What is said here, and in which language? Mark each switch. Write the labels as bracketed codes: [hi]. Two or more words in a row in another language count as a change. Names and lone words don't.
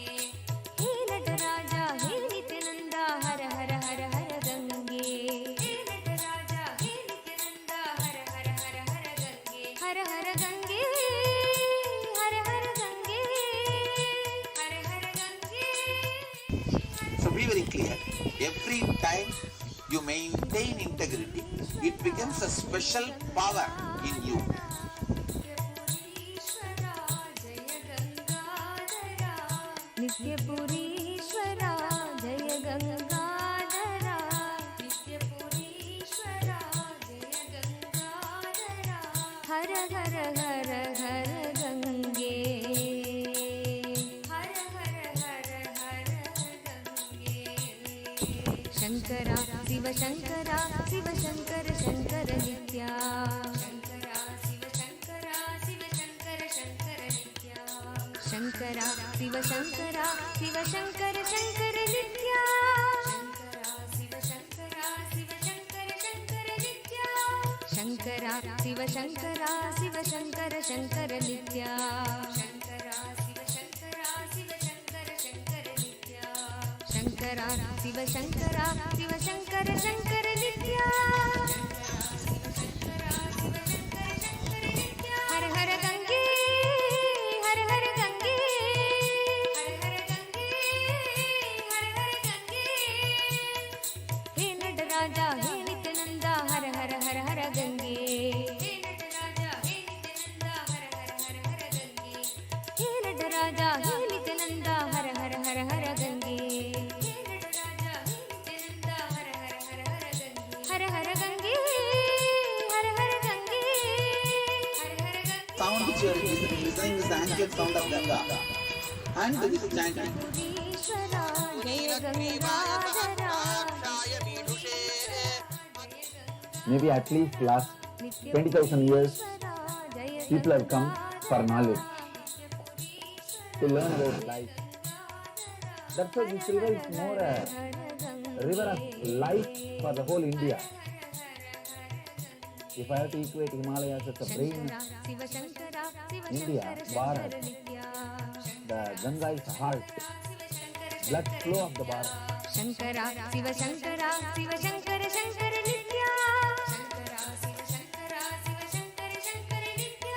[sa] He Nataraja, He Nityananda, Har Har Har Har Gange. He Nataraja, He Nityananda, Har Har Har Har Gange. Har Har Gange, Har Har Gange, Har Har Gange. [en] So be very clear. Every time you maintain integrity, it becomes a special power in you. [sa] Nityapureeshwara, Jaya Gangadhara. Nityapureeshwara, Jaya Gangadhara. Har Har Har Har Gange. Har Har Har Har Gange. Shankara, Shiva Shankara, Shiva Shankara, Shankara Nitya. Shankara, Shiva Shankara, Shiva Shankara, Shankara Nitya. Shankara, Shiva Shankara, Shiva Shankara, Shankara Nitya. Shankara, Shiva Shankara, Shiva Shankara, Shankara Nitya. Shankara, Shiva Shankara, Shiva Shankara, Shankara Nitya. Shankara, Shiva Shankara, Shiva Shankara, Shankara Nitya. Shankara, Shiva Shankara, Shiva Shankara, Shankara Nitya. Har Har Gange, Har Har Gange, Har Har Gange, Har Har Gange. He Nataraja, He Nityananda, Har Har Har Har Gange. He Nataraja, He Nityananda, Har Har Har Har Gange. He Nataraja, He Nityananda, Har Har Har Har Gange. He Nataraja, He Nityananda, Har Har Har Har Gange. Har Har Gange, Har Har Gange, Har Har Gange. [en] Sound which you are listening is the angelic sound of Ganga. And this is chanting. [sa] Nityapureeshwara, Jaya Gangadhara. [en] Maybe at least last 20,000 years, people have come for knowledge, to learn about life. That's why this river is more a river of life for the whole India. If I have to equate Himalayas as a brain, India, Bharat, the Ganga is the heart, blood flow of the Bharat. [sa] Shankara, Shiva Shankara, Shiva Shankara, Shankara Nitya. Shankara, Shiva Shankara, Shankara Nitya.